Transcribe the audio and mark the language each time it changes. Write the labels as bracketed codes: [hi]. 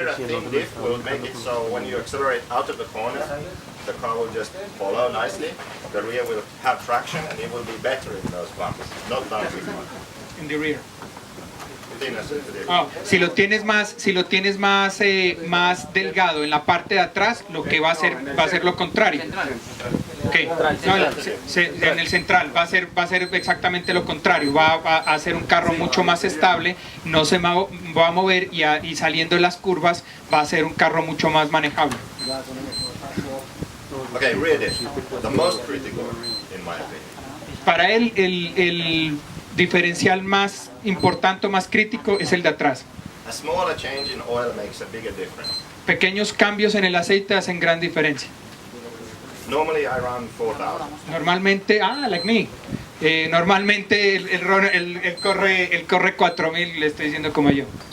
[en] There, a thin diff will make it so when you accelerate out of the corner, the car will just follow nicely. The rear will have traction and it will be better in those bumps, not bouncing. In the rear. Thinner center diff. [es] Si lo tienes más delgado en la parte de atrás, lo que va a ser lo contrario. Okay. No, en el central va a ser exactamente lo contrario. Va a hacer un carro mucho más estable, no se va a mover y saliendo de las curvas va a ser un carro mucho más manejable. [en] Okay, rear diff, the most critical in my opinion. [es] Para él el diferencial más importante, más crítico es el de atrás. [en] A smaller change in oil makes a bigger difference. [es] Pequeños cambios en el aceite hacen gran diferencia. [en] Normally I run 4,000. [es] Normalmente, [en] like me. [es] Normalmente él corre 4,000, le estoy diciendo como yo.